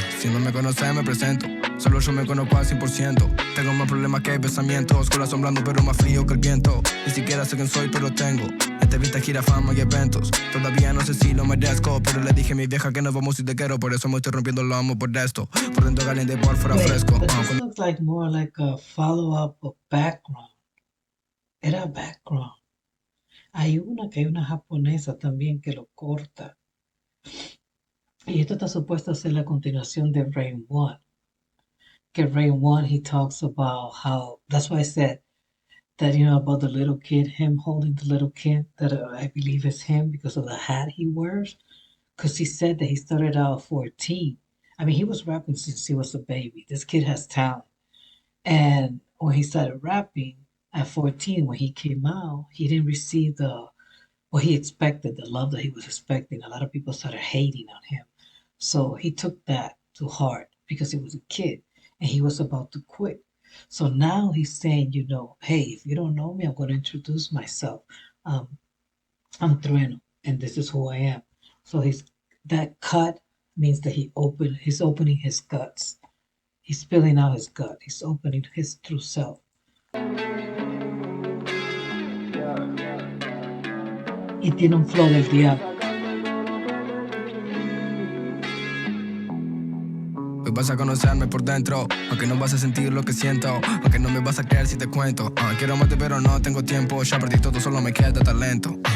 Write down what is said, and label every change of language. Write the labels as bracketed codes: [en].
[es] Si no me conoces me presento, solo yo me conozco al 100%. Tengo más problemas que pensamientos, corazón blando pero más frío que el viento. Ni siquiera sé quién soy pero tengo esta vista gira fama y eventos. Todavía no sé si lo merezco, pero le dije a mi vieja que nos vamos si te quiero, por eso me estoy rompiendo lo amo por esto. Por dentro caliente, por fuera fresco. [en] This looks like more like a follow-up of background. [es] Era background. Hay una japonesa también que lo corta. Y esto está supuesto a ser la continuación de Rain 1. [en] Que Rain 1, he talks about how, that's why I said that, you know, about the little kid, him holding the little kid, that I believe is him because of the hat he wears. Because he said that he started out 14. I mean, he was rapping since he was a baby. This kid has talent. And when he started rapping, at 14, when he came out, he didn't receive what he expected, the love that he was expecting. A lot of people started hating on him. So he took that to heart because he was a kid and he was about to quit. So now he's saying, you know, hey, if you don't know me, I'm going to introduce myself. I'm Trueno, and this is who I am. So that cut means that he's opening his guts. He's spilling out his gut. He's opening his true self. [es] Y tiene un flow del diablo. Hoy vas a conocerme por dentro, aunque no vas a sentir lo que siento, aunque no me vas a creer si te cuento. Quiero amarte pero no tengo tiempo, ya perdí todo, solo me queda talento.